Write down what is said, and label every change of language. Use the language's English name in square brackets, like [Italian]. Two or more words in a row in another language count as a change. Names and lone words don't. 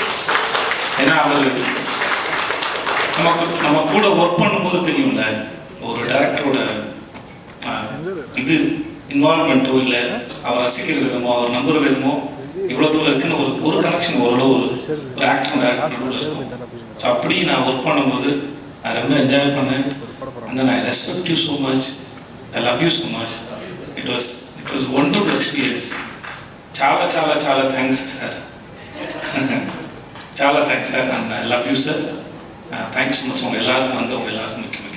[Tamil] ஏன்னா அவர் நம்ம கூட ஒர்க் பண்ணும்போது தெரியும்ல, ஒரு டைரக்டரோட இது இன்வால்மெண்ட்டோ இல்லை அவர் ரசிக்கிற விதமோ அவர் நம்புகிற விதமோ இவ்வளோ தூரம் இருக்குன்னு ஒரு கனெக்ஷன் ஓரளவு ஒரு ஆக்டிங் டைரக்டர் நடுவில் இருக்கும். ஸோ அப்படி நான் ஒர்க் பண்ணும்போது நான் ரொம்ப என்ஜாய் பண்ணேன். அந்த நான் [English] respect you so much, I love you so much. It was wonderful experience. [Telugu] చాలా చాలా చాలా థ్యాంక్స్ సార్, చాలా థ్యాంక్స్ సార్. [English] And I love you sir. Thanks so much. [Tamil] உங்கள் எல்லாருக்கும் வந்து உங்கள் எல்லாருக்கும்